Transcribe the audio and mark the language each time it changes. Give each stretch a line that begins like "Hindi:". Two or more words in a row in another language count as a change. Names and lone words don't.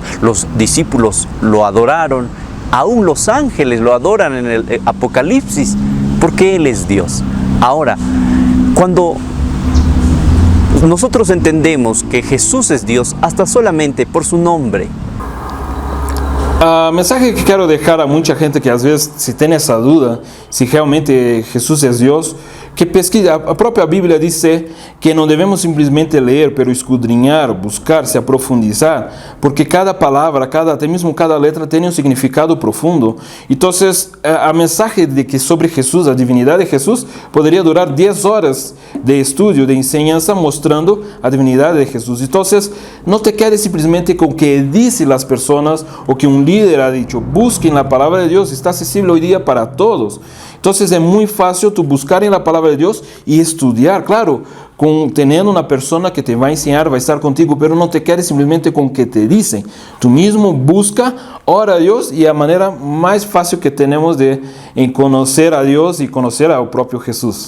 Spanish: Los discípulos lo adoraron, aún los ángeles lo adoran en el Apocalipsis, porque Él es Dios. Ahora, cuando nosotros entendemos que Jesús es Dios, hasta solamente por su nombre.
Portuguese: Mensaje que quero deixar a muita gente que às vezes se tem essa dúvida, se realmente Jesus é Deus, que pesquisa. A própria Bíblia diz que não devemos simplesmente ler,
Spanish: pero escudriñar, buscar,
Portuguese: se aprofundizar, porque cada palavra, até mesmo cada letra tem um significado profundo. Então, a mensagem de que sobre Jesus, a divindade de Jesus, poderia durar 10 horas de estudo, de enseñanza, mostrando a divindade de Jesus. Então, não te quedes simplesmente com o que dizem as pessoas, ou que um líder
Spanish: ha dicho.
Portuguese: Busquen a palavra de Deus, está acessível hoje dia para todos.
Spanish: Entonces es muy fácil tú buscar en la palabra de Dios y estudiar, claro, teniendo una persona que te va a enseñar, va a estar contigo, pero no te quedes simplemente con que te dicen. Tú mismo busca, ora a Dios, y la manera más fácil que tenemos de conocer a Dios y conocer al propio Jesús.